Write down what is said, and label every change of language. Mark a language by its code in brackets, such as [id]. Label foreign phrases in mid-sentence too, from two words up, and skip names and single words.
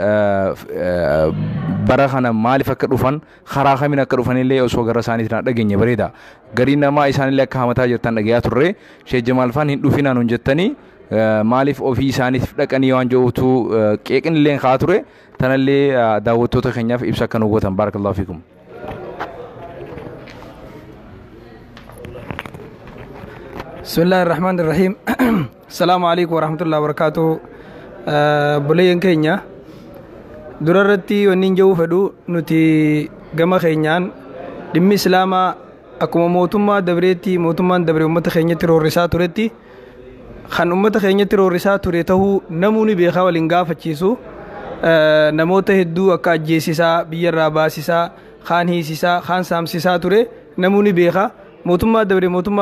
[om] bara kana maaliif akka dhufan karaa kamiin akka dhufanillee osoo gara isaaniitiin dhageenye bareeda garii namaa isaanillee akka hamataa jirtan dhagayaa turre Sheekh Jamaal faan hin dhufinaan hun jettanii maaliif ofii isaaniif dhaqanii waan jiruutu qeeqnillee kaa ture tanallee daawwattoota keenyaaf ibsa akka nu gootan [ar] بارك الله فيكم. بسم الله الرحمن الرحيم. السلام عليكم ورحمة الله وبركاته. [om] Bulayyan keenya durarratti wanni hin jiru fedhu nuti gama keenyaan dhimmi islaamaa akkuma mootummaa dabreetti mootummaan dabree uummata keenyatti roorrisaa turetti kan uummata keenyatti roorrisaa ture ta'uu namoonni beekaa waliin gaafachiisu namoota hedduu akka ajjeesisaa biyyarraa baasisaa kaan hiisisaa kaan saamsisaa ture namoonni beekaa mootummaa dabree mootummaa